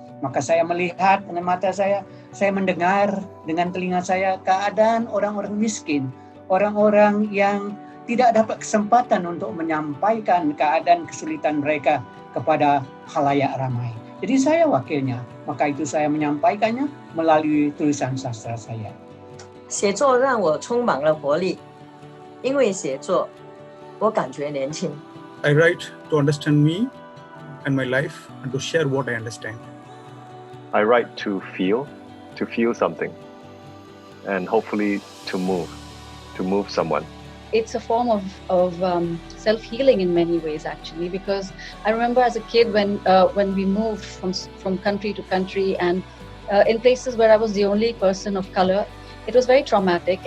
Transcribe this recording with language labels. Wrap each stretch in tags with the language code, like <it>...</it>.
<id>Maka saya melihat dengan mata saya mendengar dengan telinga saya keadaan orang-orang miskin, orang-orang yang tidak dapat kesempatan untuk menyampaikan keadaan kesulitan mereka kepada khalayak ramai. Jadi saya wakilnya, maka itu saya menyampaikannya melalui tulisan sastra saya.</id> <zh>写作让我充满了活力，因为写作，我感觉年轻。</zh> <en>I write to understand me and my life and to share what I understand. I write to feel something, and hopefully to move someone. It's a form of self-healing in many ways, actually, because I remember as a kid when we moved from country to country and in places where I was the only person of color, it was very traumatic.</en>